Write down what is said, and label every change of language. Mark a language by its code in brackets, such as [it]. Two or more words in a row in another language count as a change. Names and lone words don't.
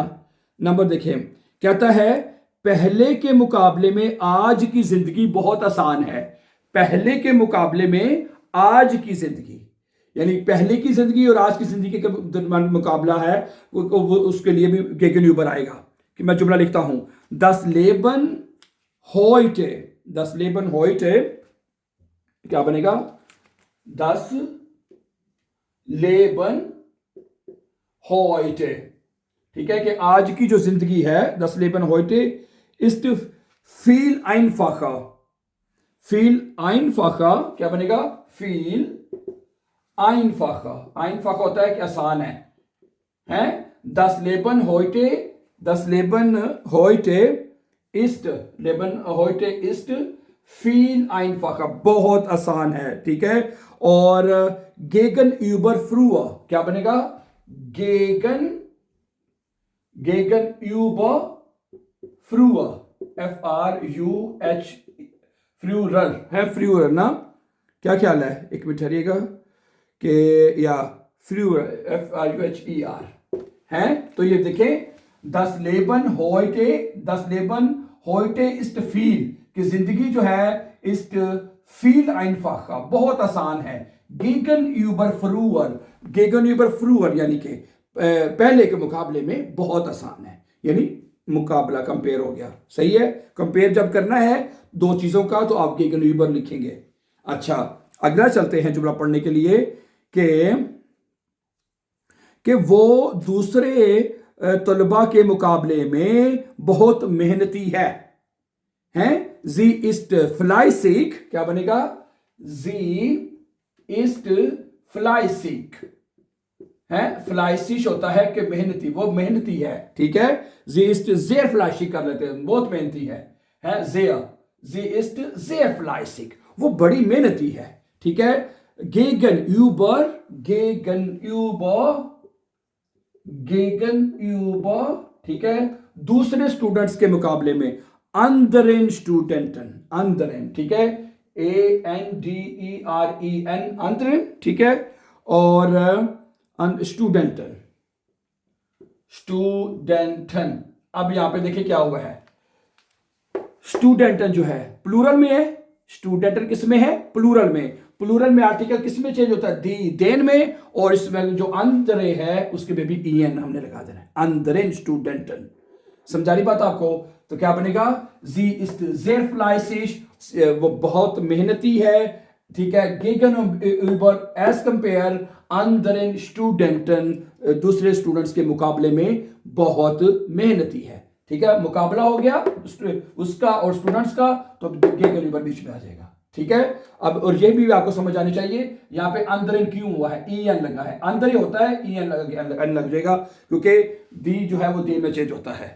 [hi] नंबर देखिए, कहता है पहले के मुकाबले में आज की जिंदगी बहुत आसान है। पहले के मुकाबले में आज की जिंदगी, यानी पहले की जिंदगी और आज की जिंदगी का मुकाबला है, वो उसके लिए भी गेगनयूबर आएगा। कि मैं जुमला लिखता हूं, [de] das Leben heute, das Leben heute [hi] क्या बनेगा? [de] das Leben heute, [hi] ठीक है, कि आज की जो जिंदगी है, [de] das Leben heute ist viel einfacher, viel einfacher [hi] क्या बनेगा? [de] viel einfacher, [hi] einfacher होता है कि आसान है? [de] das Leben heute, das Leben heute ist, Leben heute ist viel einfacher, [hi] बहुत आसान है, ठीक है। और [de] gegenüber früher [hi] क्या बनेगा? [de] gegenüber früher, FRUH, [hi] फ्रूरर है, फ्रूरर ना? क्या ख्याल है? एक मिनट ठहरिएगा कि या फ्रूरर, FRUHER है। तो ये देखें, [de] das Leben heute, das Leben heute ist viel, [hi] कि जिंदगी जो है [de] ist viel einfacher, [hi] बहुत आसान है। [de] gegenüber früher, gegenüber früher [hi] यानी कि पहले के मुकाबले में बहुत आसान है, यानी मुकाबला कंपेयर हो गया। सही है, कंपेयर जब करना है दो चीजों का तो आप gegenüber लिखेंगे। अच्छा, अगला चलते हैं जुमला पढ़ने के लिए कि वो दूसरे तलबा के मुकाबले में बहुत मेहनती है, हैं? [de] sie ist fleißig [hi] क्या बनेगा? [de] sie ist fleißig [hi] है, फ्लाइसिश होता है कि मेहनती, वो मेहनती है, ठीक है। [de] sie ist sehr fleißig [hi] कर लेते हैं, बहुत मेहनती है [de] sehr, sie ist sehr fleißig, [hi] वो बड़ी मेहनती है, ठीक है। gegenüber, ठीक है, दूसरे स्टूडेंट्स के मुकाबले में, [de] anderen Studenten, anderen, [hi] ठीक है, [de] ANDEREN, anderen, [hi] ठीक है। और स्टूडेंटन, अब यहां पे देखिए क्या हुआ है, स्टूडेंटन जो है प्लूरल में है, स्टूडेंटन किस में है? प्लूरल में। प्लूरल में आर्टिकल किस में चेंज होता है? [de] die, den [hi] में। और इसमें जो अंदरे है उसके में भी en हमने लगा देना है, [de] anderen Studenten. [hi] समझा रही बात आपको? तो क्या बनेगा? [de] sie ist sehr fleißig, [hi] वो बहुत मेहनती है, ठीक है। [de] gegenüber [en] as compare [de] anderen Studenten, [hi] दूसरे स्टूडेंट्स के मुकाबले में बहुत मेहनती है, ठीक है। मुकाबला हो गया उसका और स्टूडेंट्स का, तो gegenüber बीच में आ जाएगा, ठीक है। अब और ये भी आपको समझ आनी चाहिए, यहाँ पे अंदर क्यों हुआ है? en लगा है, अंदर ही होता है, en लग जाएगा, क्योंकि दी जो है वो दी में चेंज होता है।